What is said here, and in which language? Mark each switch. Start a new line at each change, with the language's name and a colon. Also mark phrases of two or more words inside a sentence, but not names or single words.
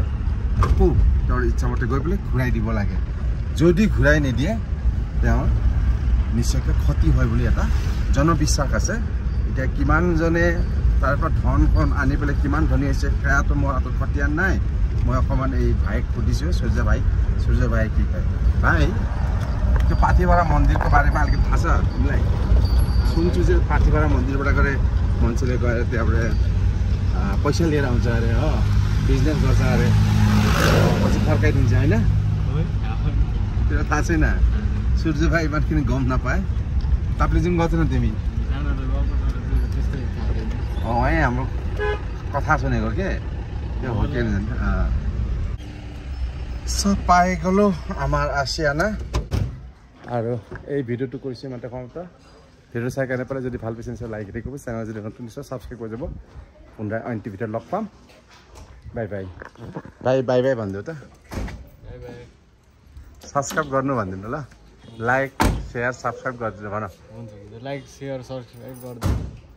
Assamese: আকৌ তেওঁৰ ইচ্ছামতে গৈ পেলাই ঘূৰাই দিব লাগে। যদি ঘূৰাই নিদিয়ে তেওঁ নিশ্চয়কৈ ক্ষতি হয় বুলি এটা জনবিশ্বাস আছে। এতিয়া কিমানজনে তাৰ পৰা ধন আনি পেলাই কিমান ধনী হৈছে সেয়াটো মোৰ হাতত খতিয়ান নাই। মই অকণমান এই ভাইক সুধিছোঁ, সূৰ্য ভাই কি কয়?
Nepali: भाई त्यो पाथिभरा मन्दिरको बारेमा अलिकति थाहा छ तिमीलाई? सुन्छु चाहिँ पाथिभरा मन्दिरबाट गएर मान्छेले गएर त्यहाँबाट पैसा लिएर आउँछ अरे हो, बिजनेस गर्छ अरे, पछि फर्काइदिन्छ होइन? त्यो थाहा छैन। सूर्य भाइ बाट किन गम नपाए? टाप्लिजुङ गएको थिएन तिमी? है हाम्रो कथा सुनेको के त्यो हो के
Assamese: সব পাই গ'লো আমাৰ আছিয়ানা। আৰু এই ভিডিঅ'টো কৰিছোঁ ইমানতে সমাপ্ত। ভিডিঅ' চাই কাৰণে পেলাই যদি ভাল পাইছে নিশ্চয় লাইক এটা কৰিব, চেনেল যদি নতুন নিশ্চয় ছাবস্ক্ৰাইব কৰি যাব। পুনৰাই অইন টি ভিডিঅ'ত লগ পাম।
English: bye bye bye bye
Nepali: भनिदिऊ त। सब्सक्राइब गर्नु भनिदिनु ल।
English: like share subscribe
Nepali: गरिदिनु भन।
English: like share subscribe
Nepali: गरिदिनु।